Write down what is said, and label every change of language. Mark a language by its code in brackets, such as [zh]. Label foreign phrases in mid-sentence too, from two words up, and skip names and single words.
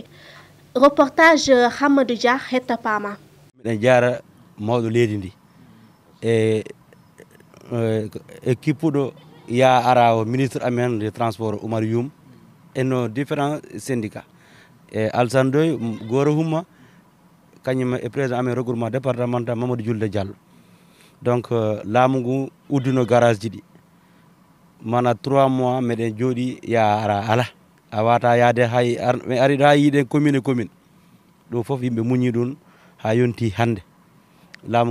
[ff] Reportage Hamadou Dia hetta pama miɗen jara mawɗo leydi ndi e kippuɗo ya ara o ministre amen [fr] de transport [ff] Oumar Youm [fr] et nos différents syndicats [ff] e Alassane Ndoye Gora Humma kañum e président amen regroupement départemental Mamadou Julde Diallo donc laamu ngu uddino garage ji ɗi mana 3 mois meɗen jooɗi ya ara ala a wata yaade hay mi ari ɗo ha yiiɗen commune ɗum foof yimɓe muñi ɗum ha yonti hande laamu